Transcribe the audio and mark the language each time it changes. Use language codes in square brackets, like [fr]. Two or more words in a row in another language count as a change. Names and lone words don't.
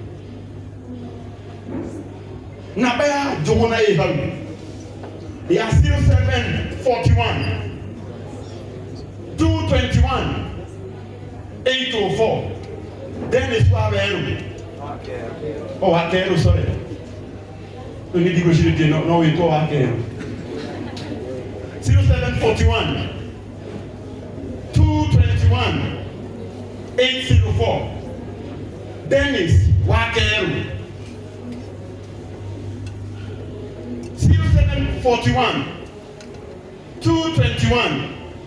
[ki] Namba ya Njũgũna ĩ hau. Ya 0741 221 804. [en] Dennis Waweru. Oh, Wakeru, sorry. You need to go to no, we go Wakeru. 0741 221 804. Dennis Wakeru. 0741 221